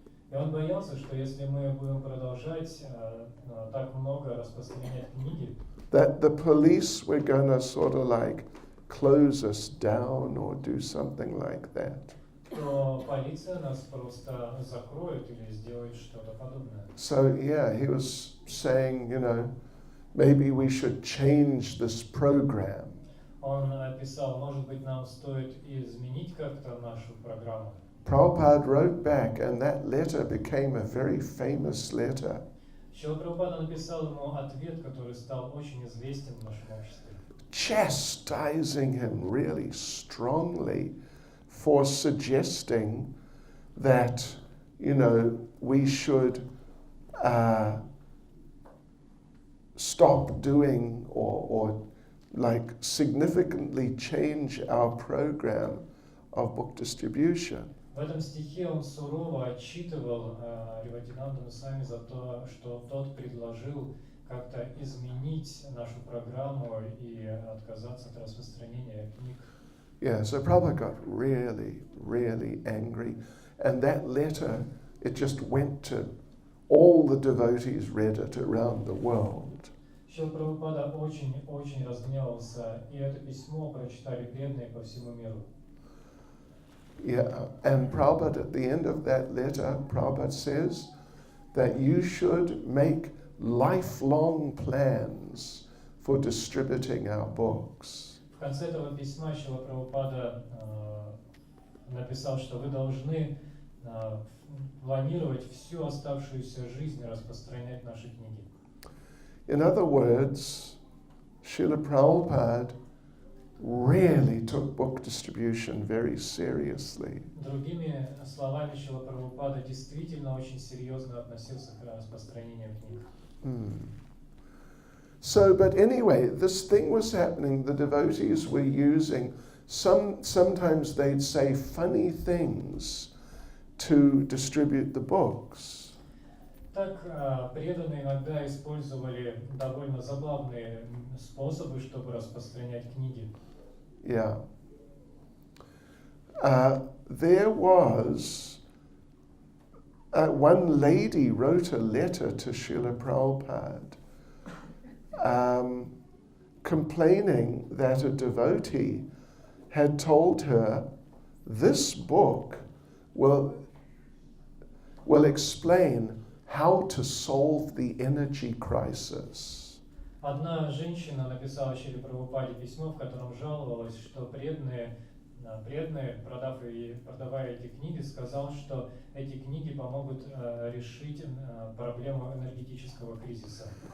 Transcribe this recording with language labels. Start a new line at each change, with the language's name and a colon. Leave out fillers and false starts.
Russian: И он боялся, что если мы будем продолжать так много распространять книги,
English: that the police were going to sort of like close us down or do something like that.
Russian: то полиция нас просто закроет или сделает что-то подобное.
English: So yeah, he was saying, you know, maybe we should change this program.
Russian: Он писал, может быть, нам стоит изменить как-то нашу программу.
English: Prabhupada wrote back, and that letter became a very famous letter.
Russian: Шрила Прабхупада написал ему ответ, который стал очень известен в нашем обществе.
English: Chastising him really strongly for suggesting that, you know, we should stop doing or like significantly change our program of book distribution.
Russian: В этом стихе он сурово отчитывал Риватинанду Сами за то, что тот предложил как-то изменить нашу программу и отказаться от распространения книг.
English: Yeah, so Prabhupada got really, really angry, and that letter, it just went to all the devotees read it around the world.
Russian: Шрила Прабхупада очень разгневался, и это письмо прочитали преданные по всему миру.
English: Yeah, and Prabhupada, at the end of that letter, Prabhupada says that you should make lifelong plans for distributing our books.
Russian: В конце этого письма Шрила Прабхупада написал, что вы должны планировать всю оставшуюся жизнь распространять наши книги.
English: In other words, Srila Prabhupada really took book distribution very seriously.
Russian: Другими словами, Шрила Прабхупада действительно очень серьезно относился к распространению книг.
English: So, but anyway, this thing was happening. The devotees were using sometimes they'd say funny things to distribute the books.
Russian: Так преданные иногда использовали довольно забавные способы, чтобы распространять книги.
English: Yeah. There was one lady wrote a letter to Srila Prabhupada complaining that a devotee had told her, this book will explain how to solve the energy crisis.
Russian: Одна женщина написала Шриле Прабхупаде письмо, в котором жаловалась, что преданные, продавая эти книги, сказал, что эти книги помогут решить проблему энергетического кризиса.